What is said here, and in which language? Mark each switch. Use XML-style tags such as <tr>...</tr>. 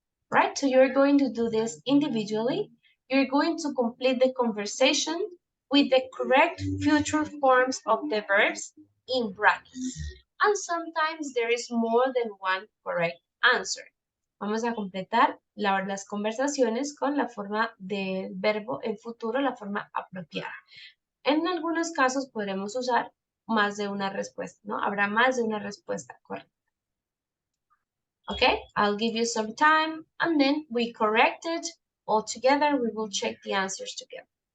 <en>Right, so you're going to do this individually. You're going to complete the conversation with the correct future forms of the verbs in brackets. And sometimes there is more than one correct answer.</en> <es>Vamos a completar las conversaciones con la forma del verbo en futuro, la forma apropiada. En algunos casos podremos usar más de una respuesta, ¿no? Habrá más de una respuesta correcta.</es> <en>Okay, I'll give you some time and then we correct it all together. We will check the answers together.</en>